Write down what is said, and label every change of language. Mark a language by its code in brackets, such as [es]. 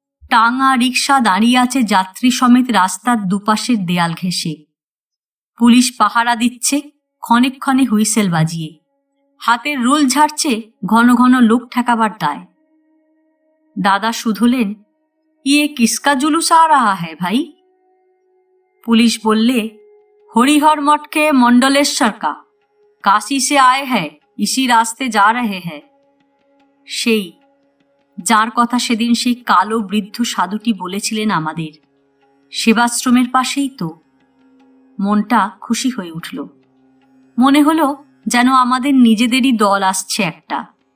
[bn] টাঙা রিকশা দাঁড়িয়ে আছে যাত্রী সমেত রাস্তার দুপাশের দেয়াল ঘেঁষে। পুলিশ পাহারা দিচ্ছে ক্ষণে ক্ষণে হুইসেল বাজিয়ে। হাতের রুল ঝাড়ছে ঘন ঘন লোক ঠেকাবার দায়। দাদা শুধলেন, [hi] ইয়ে কিসকা জুলুস আ রাহা হ্যায় ভাই? [bn] পুলিশ বললে, [hi] হরিহর মঠ के मंडलेश्वर का, काशी से आए हैं, इसी रास्ते जा रहे हैं। [bn] সেই যার কথা সেদিন সেই কালো বৃদ্ধ সাধুটি বলেছিলেন আমাদের, সেবাশ্রমের পাশেই তো। মনটা খুশি হয়ে উঠল। মনে হলো যেন আমাদের নিজেদেরই দল আসছে একটা।